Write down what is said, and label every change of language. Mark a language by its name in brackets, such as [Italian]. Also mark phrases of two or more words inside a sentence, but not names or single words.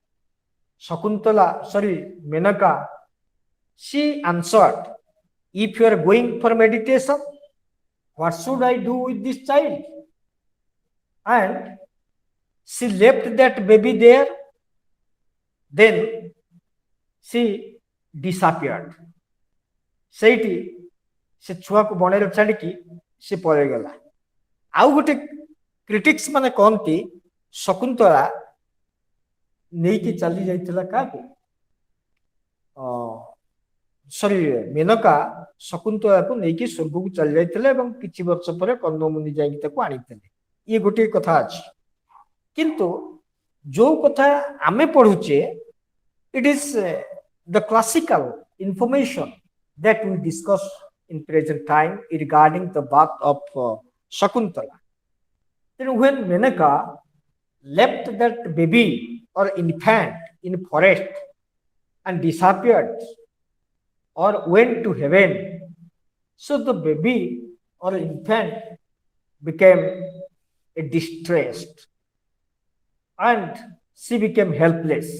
[English] Menaka, she answered, if you are going for meditation, what should I do with this child? And she left that baby there. Then she disappeared. [Odia] ସେଇଠି ସେ ଛୁଆକୁ ବଣରେ ଛାଡ଼ିକି ସେ ପଳେଇଗଲା। ଆଉ ଗୋଟେ କ୍ରିଟିକ୍ସ ମାନେ କହନ୍ତି ଶକୁନ୍ତଳା ନେଇକି ଚାଲି ଯାଇଥିଲା କାହାକୁ ମେନକା ଶକୁନ୍ତଳାକୁ ନେଇକି ସ୍ୱର୍ଗକୁ ଚାଲି ଯାଇଥିଲେ ଏବଂ କିଛି ବର୍ଷ ପରେ କର୍ଣ୍ଣମୁନି ଯାଇକି ତାକୁ ଆଣିଥିଲେ। ଇଏ ଗୋଟିଏ କଥା ଅଛି କିନ୍ତୁ ଯୋଉ କଥା ଆମେ ପଢୁଛେ [English] it is the classical information that we discuss in present time regarding the birth of Shakuntala. Then when Menaka left that baby or infant in forest and disappeared or went to heaven, so the baby or infant became distressed and she became helpless.